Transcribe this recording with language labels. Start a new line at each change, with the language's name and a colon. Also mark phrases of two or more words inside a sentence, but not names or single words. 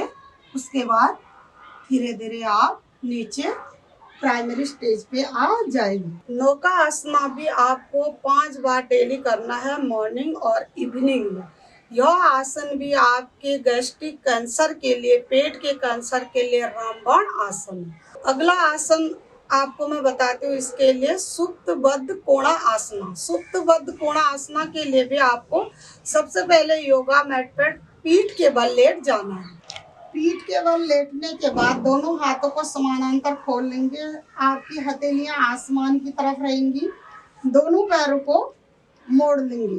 Hindi: उसके बाद धीरे धीरे आप नीचे
English: primary stage
Hindi: पे आ जाएंगे। नौका आसना भी आपको 5 बार डेली करना है, मॉर्निंग और इवनिंग में। यह आसन भी आपके
English: gastric cancer
Hindi: के लिए, पेट के कैंसर के लिए रामबाण आसन है। अगला आसन आपको मैं बताती हूँ, इसके लिए सुप्तबद्ध कोणा आसना। सुप्तबद्ध कोणा आसना के लिए भी आपको सबसे पहले
English: yoga mat
Hindi: पर पीठ के बल लेट जाना है। पीठ के बल लेटने के बाद दोनों हाथों को समानांतर खोल लेंगे। आपकी हथेलियां आसमान की तरफ रहेंगी। दोनों पैरों को मोड़ लेंगे।